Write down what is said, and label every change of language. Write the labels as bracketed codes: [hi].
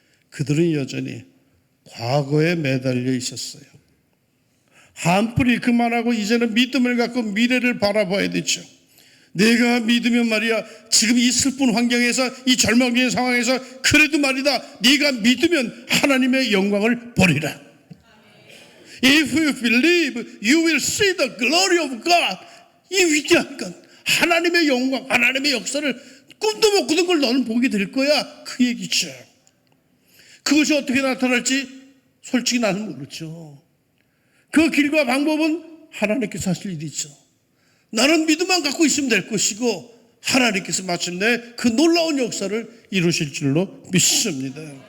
[ko] 그들은 여전히 과거에 매달려 있었어요. 한풀이 그만하고 이제는 믿음을 갖고 미래를 바라봐야 되죠. 내가 믿으면 말이야, 지금 이 슬픈 환경에서, 이 절망적인 상황에서 그래도 말이다, 네가 믿으면 하나님의 영광을 보리라. [en] If you believe, you will see the glory of God. [ko] 이 위대한 것, 하나님의 영광, 하나님의 역사를 꿈도 못 꾸던 걸 너는 보게 될 거야. 그 얘기죠. 그것이 어떻게 나타날지 솔직히 나는 모르죠. 그 길과 방법은 하나님께서 하실 일이죠. 나는 믿음만 갖고 있으면 될 것이고 하나님께서 마침내 그 놀라운 역사를 이루실 줄로 믿습니다.